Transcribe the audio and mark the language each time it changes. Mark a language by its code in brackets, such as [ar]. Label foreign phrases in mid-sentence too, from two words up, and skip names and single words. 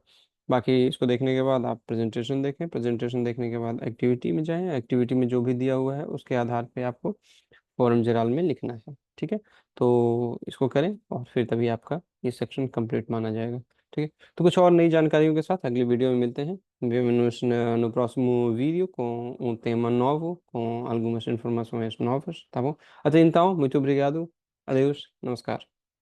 [hi] बाकी इसको देखने के बाद आप प्रेजेंटेशन देखें, प्रेजेंटेशन देखने के बाद एक्टिविटी में जाएं, एक्टिविटी में जो भी दिया हुआ है उसके आधार पे आपको फॉर्म जराल में लिखना है। ठीक है। तो इसको करें और फिर तभी आपका ये [en] section complete [hi] माना जाएगा। ठीक है। तो कुछ और नई जानकारियों के साथ अगली वीडियो में मिलते हैं। [pt] Vemo-nos no próximo vídeo com um tema novo, com algumas informações novas, tá bom? Até então, muito obrigado. Adeus. Namaskar.